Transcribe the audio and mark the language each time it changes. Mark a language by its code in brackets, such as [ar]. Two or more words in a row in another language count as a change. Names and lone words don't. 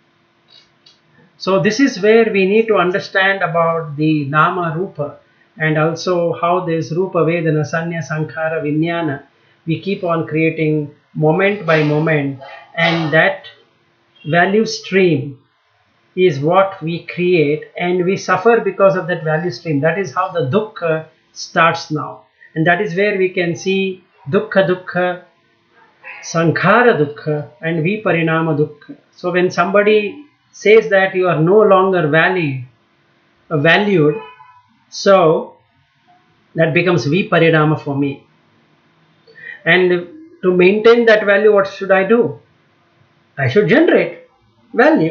[en] So this is where we need to understand about the [pi] Nama Rupa, [en] and also how this [pi] Rupa Vedana, Sanya, Sankhara, Vijnana, [en] we keep on creating moment by moment, and that value stream is what we create, and we suffer because of that value stream. That is how the dukkha starts now, and that is where we can see [pi] dukkha dukkha, sankhara dukkha, [en] and [pi] viparinama dukkha. [en] So when somebody says that you are no longer valued, so that becomes viparinama for me. And to maintain that value, what should I do? I should generate value.